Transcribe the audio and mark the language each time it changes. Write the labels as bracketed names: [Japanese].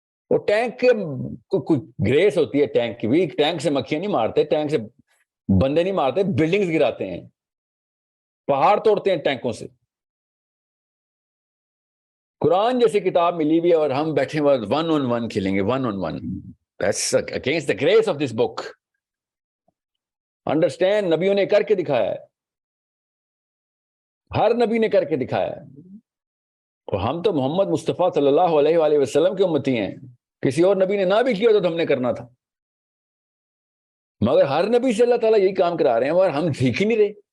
[Urdu] وہ ٹینک کے کوئی گریس ہوتی ہے ٹینک کی بھی. ٹینک سے مکھیاں نہیں مارتے، ٹینک سے بندے نہیں مارتے، بلڈنگز گراتے ہیں، پہاڑ توڑتے ہیں ٹینکوں سے. قرآن جیسی کتاب ملی ہوئی ہے اور ہم بیٹھے ہوئے 1-on-1 کھیلیں گے. [English] 1-on-1 That's against the grace of this book. Understand, [Urdu] نبیوں نے کر کے دکھایا ہے، ہر نبی نے کر کے دکھایا ہے. اور ہم تو محمد مصطفیٰ صلی اللہ علیہ وآلہ وسلم کے امتی ہیں. کسی اور نبی نے نہ بھی کیا تو ہم نے کرنا تھا، مگر ہر نبی سے اللہ تعالیٰ یہی کام کرا رہے ہیں اور ہم سیکھ ہی نہیں رہے.